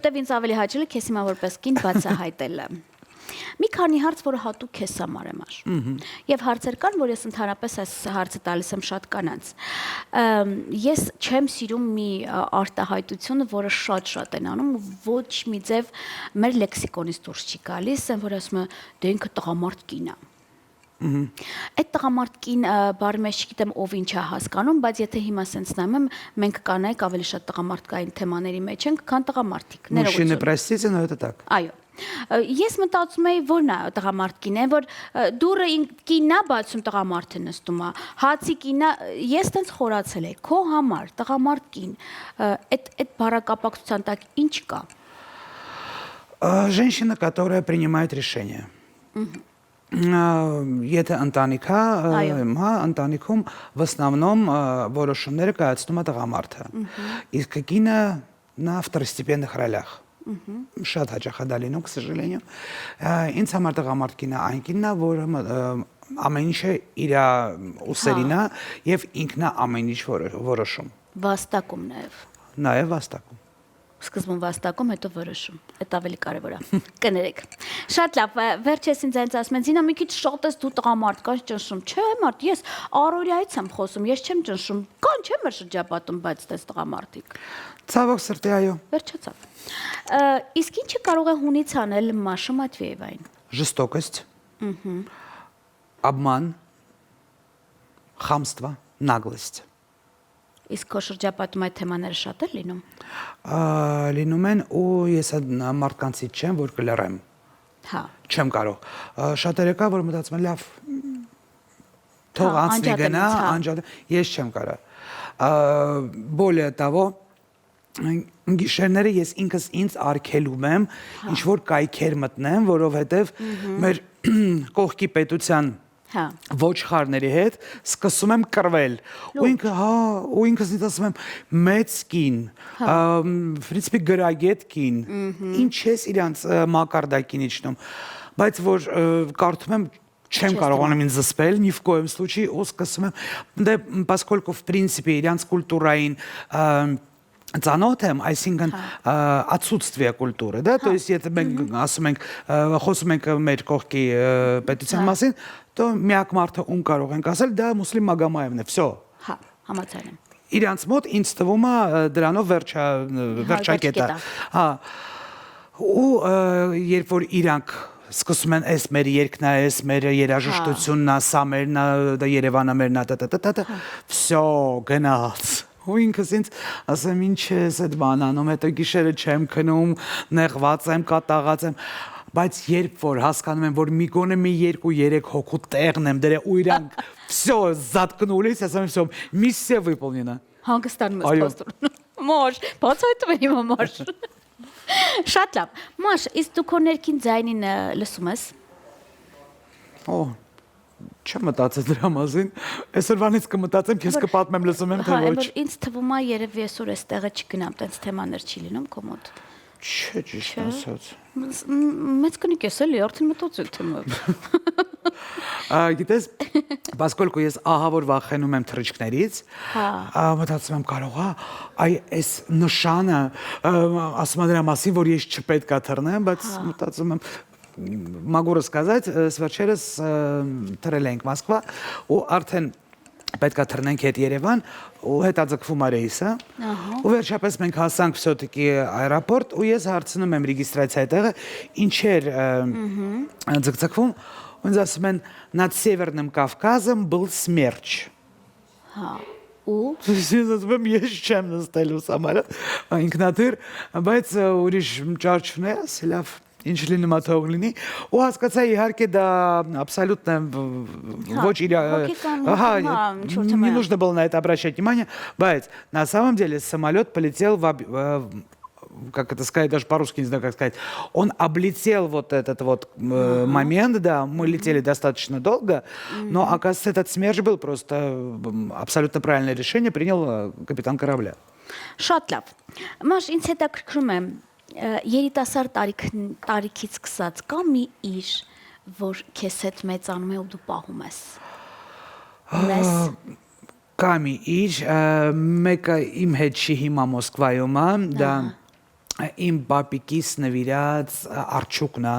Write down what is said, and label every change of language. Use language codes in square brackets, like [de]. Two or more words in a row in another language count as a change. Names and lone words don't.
[hy] Որտեվ ինձ ավելի հաճել է քեզ հիմա որպես կին բացահայտելը։ Մի քանի հարց, որը հատուկ քեզ համար եմ աշ։ Եվ հարցեր կան, որ ես ընդհանրապես այս հարցը տալիս եմ շատ կանանց։ Ես չեմ սիրում մի արտահայտություն, որը շատ են անում, ոչ մի ձև մեր լեքսիկոնից դուրս չի գալիս, այն որ ասում է դե ինքը տղամարդ կին է։ Այդ տղամարդ կին բառի մեջ չգիտեմ ով ինչ է հասկանում, բայց եթե հիմա սենց նայում եմ, մենք կանայք ավելի շատ տղամարդկային թեմաների մեջ ենք, քան տղամարդիկ։ [ru] Мужчины, простите, но это так. [hy] Այո։ Ես մտածում էի, որն է տղամարդ կին է, որ դուրը կինն է բացում տղամարդը նստում է, հացի կինն է, ես տենց խորացել եմ, քո համար տղամարդ կին, այդ բառակապակցության տակ ինչ կա։ [ru] Женщина, которая принимает решение. [hy] Եթե ընտանիք է, հա, ընտանիքում [ru] в основном [hy] որոշումները կայացնում է տղամարդը։ Իսկ կինը [ru] на второстепенных ролях. [hy] Շատ հաճախ է դա լինում, [ru] к сожалению։ [hy] Ինձ համար տղամարդ կինը այն կինն է, որը ամեն ինչը իր ուսերին է եւ ինքն է ամեն ինչ որոշում։ Վաստակում նաեւ։ Նաեւ վաստակում։ Սկզբում վաստակում, հետո որոշում։ Այդ ավելի կարևոր է։ Կներեք։ Շատ լավ, վերջես ինձ այնց ասում են, Զինա մի քիչ շատ ես դու տղամարդկանց ճնշում։ Չէ, մարդ, ես առօրյայից եմ խոսում, ես չեմ ճնշում։ Կան չէ մեր շրջապատում, բայց դες տղամարդիկ։ Ցավոք սրտի, այո։ Վերջացավ։ Իսկ ինչը կարող է հունից անել Մաշա Մատվիևային։ [ru] Жестокость. Обман. Хамство, наглость. [hy] Իսկ քո շրջապատում այդ թեմաները շատ են լինում։ Լինում են ու ես այդ մարդկանցից չեմ, որ կլռեմ։ Հա։ Չեմ կարող։ Շատերը կա, որ մտածում են լավ թող անցնի գնա, անջատ, ես չեմ կարող։ [ru] Более того, [hy] գիշերները ես ինքս ինձ արգելում եմ ինչ որ կայքեր մտնեմ, որովհետև մեր կողքի պետության ոչխարների հետ սկսում եմ կռվել ու ինքը հա ու ինքս ինձ ասում եմ մեծ կին [ru] в принципе [hy] գրագետ կին ինչ ես իրանց մակարդակին իջնում բայց որ կարդում եմ չեմ կարողանում ինձ զսպել [ru] ни в коем случае [hy] ու սկսում եմ դե [ru] поскольку в принципе [hy] իրանց կուլտուրային ծանոթ եմ, այսինքն отсутствие կուլտուրы, [ru] да, то есть [hy] եթե մենք ասում ենք խոսում ենք մեր կողքի պետության մասին, то միակ մարդը ում կարող ենք ասել դա Մուսլիմ Մագոմայևն է, всё։ Հա, համաձայն եմ։ իրանց մոտ ինձ թվում է դրանով վերջակետը։ Հա։ Ու երբ որ իրանք սկսում են էս մեր երկն է, էս մեր երաժշտությունն է, սա մերն է, դա Երևանը մերն է, վсё, գնաց։ Ու ինքս ինձ ասեմ, ինչ ես այդ բան անում, հետո գիշերը չեմ քնում, նեղված եմ, կատաղած եմ, բայց երբ որ հասկանում եմ, որ մի գոնե մի 2-3 հոգու տեղն եմ դրել ու իրանք [ru] վсё заткнулись, [hy] ասեմ, վсё, [ru] миссия выполнена։ [hy] Հանգստանում ես փոստում։ Մոշ, բացայտում եմ իմ համար։ Շատ լավ։ Մաշ, իսկ դու քո ներքին ձայնին լսում ես։ Օ, չեմ մտածել դրա մասին։ Այսօրվանից կմտածեմ, քեզ կպատմեմ, լսում եմ թե ոչ։ Ինձ թվում է երևի այսօր էստեղը չգնամ, տենց թեմաներ չի լինում քո մոտ։ Չէ, ճիշտ ասած։ Մեծ կնիկ ես էլի, արդեն մտածել թեմա։ Գիտես, поскольку ես ահավոր վախենում եմ թռիչքներից, մտածում եմ կարող է, այ այս նշանը ասում է դրա մասին, որ ես չպետք է թռնեմ, բայց մտածում եմ [ru] могу сказать, с [hy] вечерес թռել ենք Մոսկվա ու արդեն պետք է թռնենք հետ Երևան ու հետաձգվում է ռեյսը ու վերջապես մենք հասանք [ru] все-таки аэропорт [hy] ու ես հարցնում եմ ռեգիստրացիայի տեղը ինչեր ձգձգվում ու ինձ ասում են [ru] над Северным Кавказом был смерч [hy] Հա ու ես ասում եմ ես չեմ նստելու սամարը ինքնաթիռ բայց ուրիշ ճար չունի ասի լավ ինչ լինում է թող լինի ու հասկացա իհարկե դա абсолютно ոչ իր [ru] не нужно было на это обращать внимание բայց на самом деле самолет полетел как это сказать, даже по-русски не знаю, как сказать, он облетел вот этот вот момент, да, мы летели достаточно долго, но, оказывается, этот смерч был просто абсолютно правильное решение, принял капитан корабля. [hy] Շատ լավ։ Մաշ, ինձ հետաքրքրում է երիտասարդ տարիքից սկսած կա մի իր, որ քեզ հետ մեծանում է ու դու պահում ես։ Ունես Կա մի իր, մեկը իմ հետ չի հիմա Մոսկվայում է, դա իմ պապիկիս նվիրած արջուկն է։